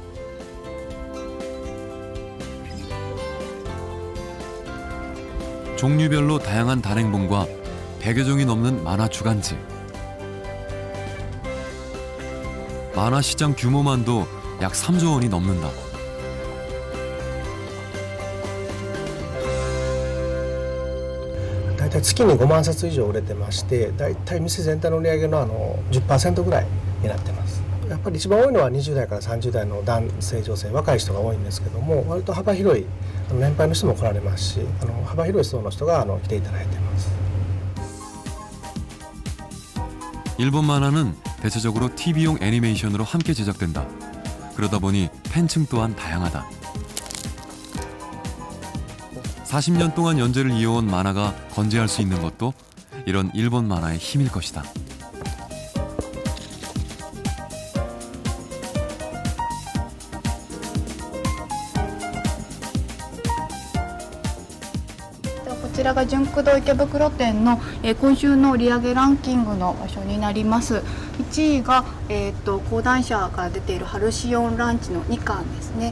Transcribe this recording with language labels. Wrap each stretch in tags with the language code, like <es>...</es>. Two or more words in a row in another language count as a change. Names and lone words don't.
<ko>종류별로 다양한 단행본과 100여 종이 넘는 만화 주간지. 만화 시장 규모만도 약 3조 원이 넘는다.</ko> <ja>大体月に5万冊以上売れてまして、大体店全体の売り上げの10% ぐらいになってます。やっぱり一番多いのは20代から30代の男性女性若い人が多いんですけども、割と幅広い年配の人も来られますし、幅広い層の人が来ていただいています。</ja> <ko>일본 만화는 대체적으로 TV용 애니메이션으로 함께 제작된다. 그러다 보니 팬층 또한 다양하다. 40년 동안 연재를 이어온 만화가 건재할 수 있는 것도 이런 일본 만화의 힘일 것이다.</ko> <ja>こちらが純駆動池袋店の今週の売上ランキングの場所になります。1位が講談社から出ているハルシオンランチの2巻ですね。</ja>